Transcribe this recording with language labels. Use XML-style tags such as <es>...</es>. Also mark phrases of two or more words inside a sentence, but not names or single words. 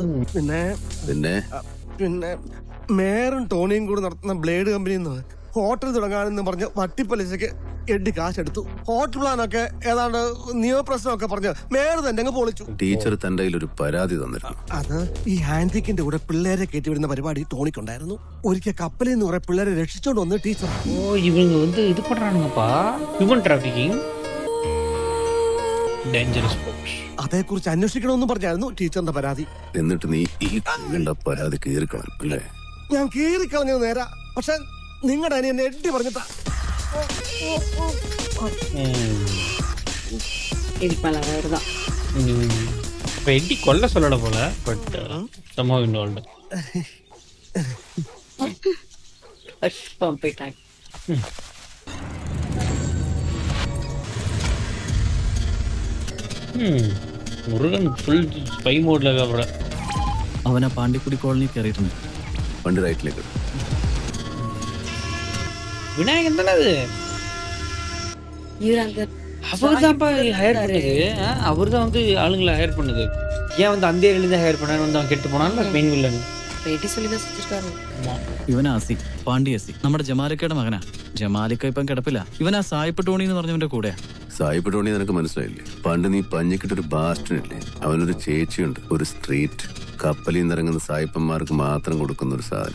<ml>പിന്നെ പിന്നെ മേയറും ടോണിയും കൂടി നടത്തുന്ന ബ്ലേഡ് കമ്പനിയിൽ നിന്ന് ഹോട്ടൽ തുടങ്ങാനെന്ന് പറഞ്ഞ് വട്ടിപ്പലിശക്ക് എഡ്ഡി കാശെടുത്തു. ഹോട്ടൽ പ്ലാനൊക്കെ ഏതാണ്ട് നിയമപ്രശ്നമൊക്കെ പറഞ്ഞ് മേയർ തന്നെ അങ്ങ് പൊളിച്ചു. ടീച്ചർ തന്റെ കയ്യിൽ ഒരു പരാതി തന്നിരുന്നു. അത് ഈ ഹാൻഡിക്കിന്റെ കൂടെ പിള്ളേരെ കയറ്റിവിടുന്ന പരിപാടി ടോണിക്കുണ്ടായിരുന്നു. ഒരിക്കൽ കപ്പലിൽ നിന്ന് കുറെ പിള്ളേരെ രക്ഷിച്ചോണ്ട് വന്ന് ടീച്ചർ.</ml> <ta>ஓ, இவங்க வந்து இது பண்றானுங்கப்பா,</ta> <en>human trafficking, Dangerous fox.</en> <ml>അതേക്കുറിച്ച് അന്വേഷിക്കണമെന്ന് പറഞ്ഞായിരുന്നു ടീച്ചറിന്റെ പരാതി. എന്നിട്ട് നീ ഈ പരാതി കീറിക്കളഞ്ഞു അല്ലേ? ഞാൻ കീറിക്കളഞ്ഞത് നേരാ, പക്ഷെ നിങ്ങളുടെ അനിയൻ എഡ്ഡി പറഞ്ഞിട്ടാ.</ml> <ta>இப்போ எட்டி கொல்ல சொல்லல போல,</ta> <en>But somehow involved.</en> <ta>போயிட்டாங்க.</ta> <ml>മുരുകൻ</ml> <en>full spy</en> <ml>മോഡിലൊക്കെ അവിടെ. അവനാ പാണ്ടിക്കുടി കോളനി കയറിയിട്ടുണ്ട്. വണ്ടി റൈറ്റിലേക്ക്.</ml> <ta>விநாயகன் தானே அது? அவர் தான்ப்பா ஹையர் பண்ணது. அவர் தான் வந்து ஆளுங்களை ஹையர் பண்ணுது. ஏன் வந்து அந்த ஏரியிலேருந்து ஹையர் பண்ணான்னு வந்து அவன் கெட்டு போனான்ல மெயின் வில்லன்.</ta> <ml>ഇവനാ അസി, പാണ്ടി അസി, നമ്മുടെ ജമാലിക്കയുടെ മകനാ. ജമാലിക്ക ഇപ്പം കിടപ്പില്ല. ഇവനാ സായിപ്പ് ടോണി എന്ന് പറഞ്ഞവന്റെ കൂടെ. സായിപ്പ് ടോണി നിനക്ക് മനസ്സിലായില്ലേ? പണ്ട് നീ പഞ്ഞിക്കിട്ടൊരു ബാസ്റ്റനില്ലേ, അവനൊരു ചേച്ചിയുണ്ട്, ഒരു സ്ട്രീറ്റ്. കപ്പലിൽ നിന്ന് ഇറങ്ങുന്ന സായിപ്പന്മാർക്ക് മാത്രം കൊടുക്കുന്ന ഒരു സാധനം.</ml>